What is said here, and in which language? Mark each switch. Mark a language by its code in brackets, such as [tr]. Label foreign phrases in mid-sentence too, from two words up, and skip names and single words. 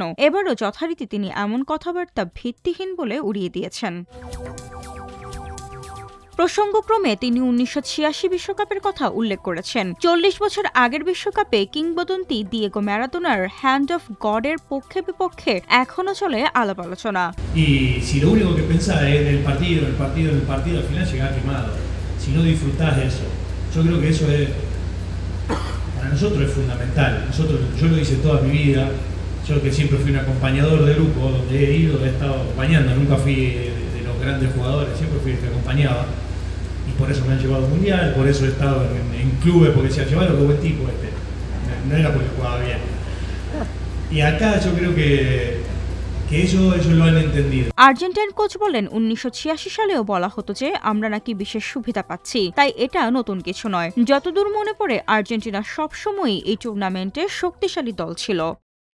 [bn] এবারও যথারীতি তিনি এমন কথাবার্তা ভিত্তিহীন বলে উড়িয়ে দিয়েছেন। প্রসঙ্গক্রমে তিনি 1986 বিশ্বকাপের কথা উল্লেখ করেছেন। 40 বছর আগের বিশ্বকাপে কিংবদন্তি দিয়েগো ম্যারাডোনার হ্যান্ড অফ গডের পক্ষে বিপক্ষে এখনো চলে আলাপ আলোচনা। [es] Y si lo único que pensás es en el partido, al final llegás quemado. Si no disfrutás de eso. Yo creo que eso es, para nosotros es fundamental. Yo lo hice toda mi vida. Yo que siempre fui un acompañador de grupo, donde he ido, he estado acompañando. Nunca fui de los grandes jugadores, siempre fui el que acompañaba. Y por eso me han llevado al mundial, por eso he estado en clubes, porque decía, llevalo, qué buen tipo este. No era porque jugaba bien. Y acá yo creo que ellos lo han entendido. [bn] আর্জেন্টাইন কোচ বলেন, 1986 সালেও বলা হতো যে আমরা নাকি বিশেষ সুবিধা পাচ্ছি, তাই এটা নতুন কিছু নয়। যতদূর মনে পড়ে আর্জেন্টিনা সবসময়ই এই টুর্নামেন্টে শক্তিশালী দল ছিল।